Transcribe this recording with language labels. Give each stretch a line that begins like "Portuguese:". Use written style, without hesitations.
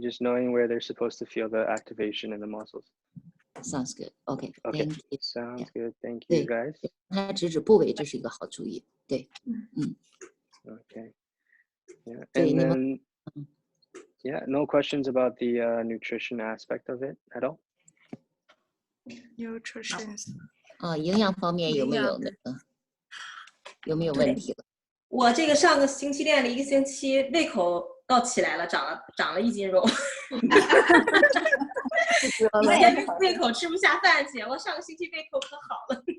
English: Just knowing where they're supposed to feel the activation in the muscles. Sounds good. Okay, Okay, thank you. sounds good. Thank you, guys.
Chinese: 他直指部位，这是一个好主意。对，
English: Okay. Yeah, and then no questions about the nutrition aspect of it at all. Nutrition
Chinese: 营养方面有没有那个有没有问题了？我这个上个星期练了1个星期，胃口倒起来了，长了1斤肉。以前胃口吃不下饭去，我上个星期胃口可好了。